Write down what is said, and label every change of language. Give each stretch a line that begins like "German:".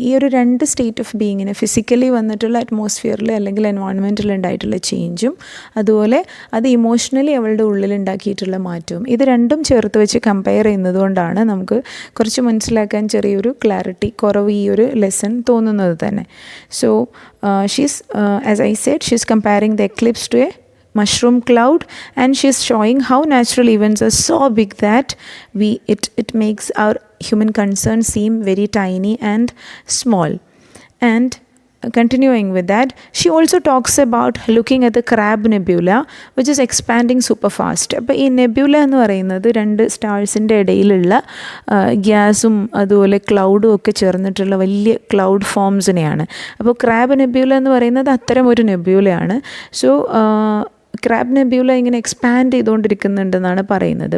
Malayalam: ഈ ഒരു രണ്ട് സ്റ്റേറ്റ് ഓഫ് ബീയിങ്ങിനെ, ഫിസിക്കലി വന്നിട്ടുള്ള അറ്റ്മോസ്ഫിയറിൽ അല്ലെങ്കിൽ എൻവയോൺമെൻറ്റിൽ ഉണ്ടായിട്ടുള്ള ചേഞ്ചും, അതുപോലെ അത് ഇമോഷണലി അവളുടെ ഉള്ളിൽ ഉണ്ടാക്കിയിട്ടുള്ള മാറ്റവും, ഇത് രണ്ടും ചേർത്ത് വെച്ച് കമ്പയർ ചെയ്യുന്നത് കൊണ്ടാണ് നമുക്ക് കുറച്ച് മനസ്സിലാക്കാൻ ചെറിയൊരു ക്ലാരിറ്റി കുറവ് ഈ ഒരു ലെസൺ തോന്നുന്നത് തന്നെ.
English: So she's as I said, she's comparing the eclipse to a mushroom cloud, and she's showing how natural events are so big that it makes our human concerns seem very tiny and small. And continuing with that, she also talks about looking at the Crab Nebula, which is expanding super fast.
Malayalam: അപ്പോൾ ഈ നെബ്യൂല എന്ന് പറയുന്നത് രണ്ട് സ്റ്റാർസിൻ്റെ ഇടയിലുള്ള ഗ്യാസും അതുപോലെ ക്ലൗഡും ഒക്കെ ചേർന്നിട്ടുള്ള വലിയ ക്ലൗഡ് ഫോംസിനെയാണ്. അപ്പോൾ ക്രാബ് നെബ്യൂല എന്ന് പറയുന്നത് അത്തരം ഒരു നെബ്യൂലയാണ്. സോ ക്രാബ് നെബ്യൂല ഇങ്ങനെ എക്സ്പാൻഡ് ചെയ്തുകൊണ്ടിരിക്കുന്നുണ്ടെന്നാണ് പറയുന്നത്.